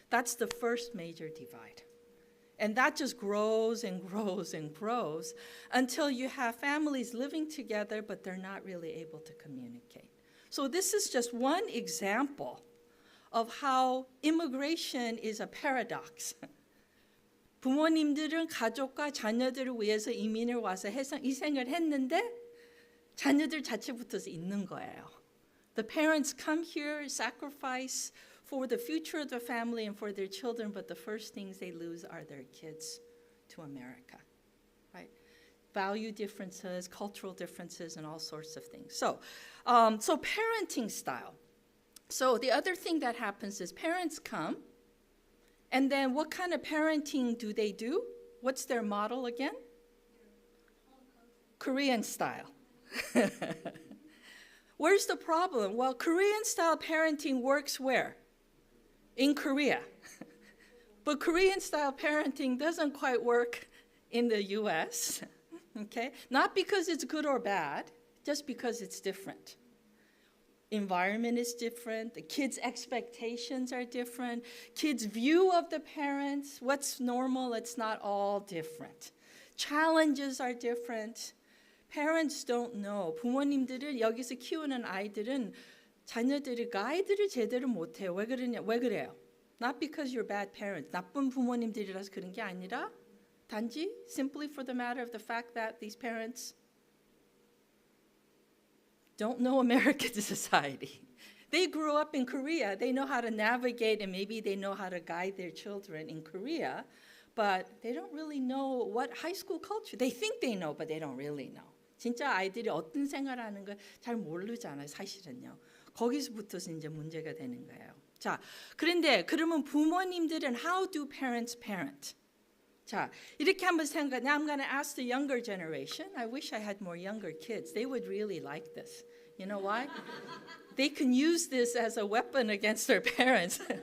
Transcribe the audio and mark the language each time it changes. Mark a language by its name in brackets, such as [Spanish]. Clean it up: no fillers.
[English] That's the first major divide. And that just grows and grows and grows until you have families living together, but they're not really able to communicate. So this is just one example of how immigration is a paradox. [Korean] 부모님들은 가족과 자녀들을 위해서 이민을 와서 희생을 했는데 자녀들 자체부터서 있는 거예요. [English] The parents come here, sacrifice for the future of the family and for their children, but the first things they lose are their kids to America, right? Value differences, cultural differences, and all sorts of things. So parenting style. So the other thing that happens is parents come, and then what kind of parenting do they do? What's their model again? Korean style. Where's the problem? Well, Korean style parenting works where? In Korea. But Korean style parenting doesn't quite work in the US. Okay? Not because it's good or bad, just because it's different. Environment is different, the kids' expectations are different, kids' view of the parents, what's normal, it's not all different. Challenges are different. Parents don't know. [Korean] 부모님들은 여기서 키우는 아이들은 아이들을 제대로 못해요. 왜 그래요? [English] Not because you're bad parents. [Korean] 나쁜 부모님들이라서 그런 게 아니라 [English] 단지 simply for the matter of the fact that these parents don't know American society. They grew up in Korea. They know how to navigate and maybe they know how to guide their children in Korea, but they don't really know what high school culture. They think they know, but they don't really know. [Korean] 진짜 아이들이 어떤 생활하는 걸 잘 모르잖아요, 사실은요. 거기서부터서 이제 문제가 되는 거예요. 자, 그러면 부모님들은 [English] how do parents parent? [Korean] 자, 이렇게 한번 생각. [English] Now I'm going to ask the younger generation. I wish I had more younger kids. They would really like this. You know why? They can use this as a weapon against their parents.